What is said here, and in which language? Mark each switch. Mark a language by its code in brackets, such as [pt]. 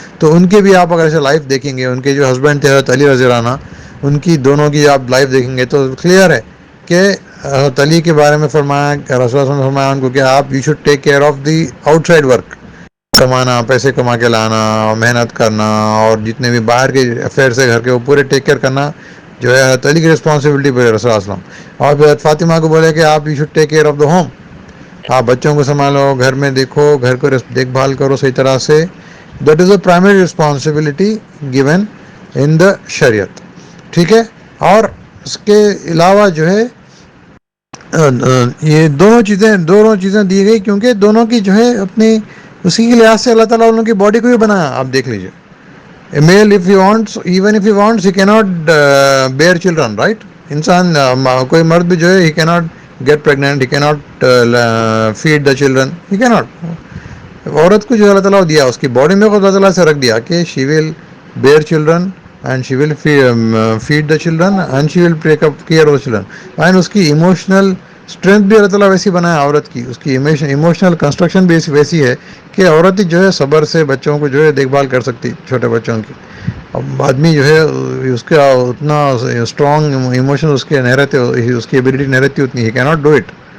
[ur] تو ان کی بھی آپ اگر ایسے لائف دیکھیں گے, ان کے جو ہسبینڈ تھے حضرت علی رضی اللہ عنہ, ان کی دونوں کی آپ لائف دیکھیں گے تو کلیئر ہے کہ حضرت علی کے بارے میں فرمایا, رسول اللہ علیہ وسلم نے فرمایا ان کو کہ آپ [en] you should take care of the outside work, [ur] کمانا, پیسے کما کے لانا, اور محنت کرنا, اور جتنے بھی باہر کے افیئرس ہے گھر کے وہ پورے ٹیک کیئر کرنا جو ہے حضرت علی کی رسپانسبلٹی پہ رسول اللہ علیہ وسلم. اور پھر حضرت فاطمہ کو بولے کہ آپ [en] you should take care of the home, [ur] آپ بچوں کو سنبھالو, گھر میں دیکھو, گھر کو دیکھ بھال کرو صحیح طرح سے, [en] That is a primary responsibility given in the Sharia. [ur] ٹھیک ہے. اور اس کے علاوہ جو ہے یہ دونوں چیزیں دی گئی کیونکہ دونوں کی جو ہے اپنی اسی کے لحاظ سے اللہ تعالیٰ ان کی باڈی کو بھی بنایا. آپ دیکھ لیجیے, [en] A male, if he wants, even if he wants, he cannot bear children, right? [ur] انسان کوئی مرد بھی جو ہے [en] he cannot get pregnant, he cannot feed the children, he cannot. [ur] عورت کو جو اللہ تعالیٰ دیا اس کی باڈی میں اللہ تعالیٰ سے رکھ دیا کہ [en] she will bear children and she will feed the children and she will take up care of the children. [ur] And اس کی ایموشنل اسٹرینتھ بھی اللہ تعالیٰ ویسی بنایا عورت کی, اس کی ایموشنل کنسٹرکشن بھی ویسی ہے کہ عورت ہی جو ہے صبر سے بچوں کو جو ہے دیکھ بھال کر سکتی, چھوٹے بچوں کی. اب آدمی جو ہے اس کا اتنا اسٹرانگ ایموشن اس کے نہیں رہتے, اس کی ایبلٹی نہیں رہتی اتنی, [en] He cannot do it.